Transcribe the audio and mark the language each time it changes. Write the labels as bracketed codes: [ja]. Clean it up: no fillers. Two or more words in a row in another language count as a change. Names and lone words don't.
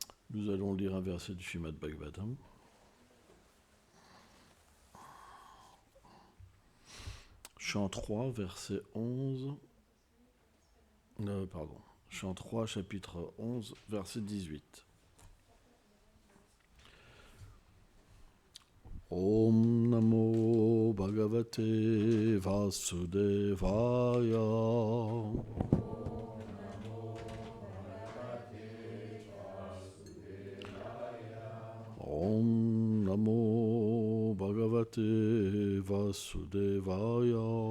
[fr] Nous allons lire un verset du Srimad Bhagavatam. Chant 3, verset 11. Chant 3, chapitre 11, verset 18. [sa] Om Namo Bhagavate Vasudevaya. Om Namo Bhagavate Vasudevaya.